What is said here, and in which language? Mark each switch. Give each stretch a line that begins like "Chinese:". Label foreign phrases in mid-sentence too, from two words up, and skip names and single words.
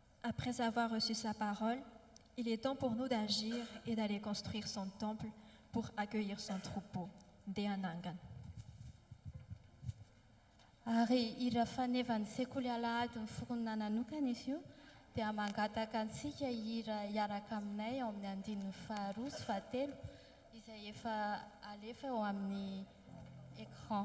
French: Après avoir reçu sa parole, il est temps pour nous d'agir et d'aller construire son temple pour accueillir son troupeau.
Malagasy: Deanangan. Ary hira fanevany sekoly alahady ny fonona nanokana izy io dia mangataka antsika hira hiaraka aminay ao amin'ny andininy faharoa sy fahatelo izay efa alefa eo amin'ny écran.